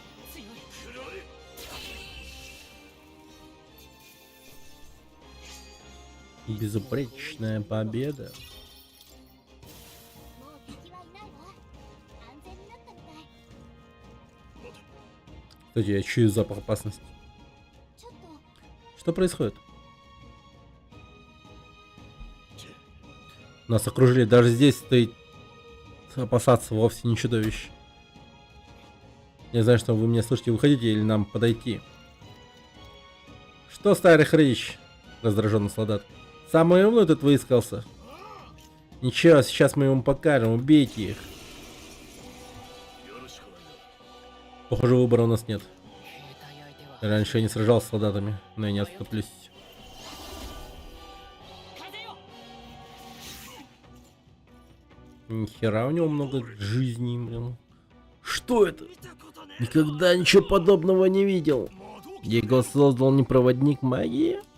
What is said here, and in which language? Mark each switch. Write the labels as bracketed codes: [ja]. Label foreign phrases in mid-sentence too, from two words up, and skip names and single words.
[ja] 強い。 [ru] Безупречная победа. [ja] もう敵はいないわ。安全になったみたい。 [ru] Кстати, я чую запах опасности. [ja] ちょっと [ru] Что происходит? Нас окружили. Даже здесь стоит опасаться вовсе не чудовищ. Я знаю, что вы меня слышите. Выходите или нам подойти? Что, старый хрыч? Раздраженный солдат. Самый умный тут выискался. Ничего, сейчас мы ему покажем. Убейте их. Похоже, выбора у нас нет. [ja] 兵隊相手は [ru] Раньше я не сражался с солдатами, но я не отступлюсь. [ja] 風よ。 [ru] Нихера у него много жизней, блин. Что это? Никогда ничего подобного не видел. Его создал не проводник магии?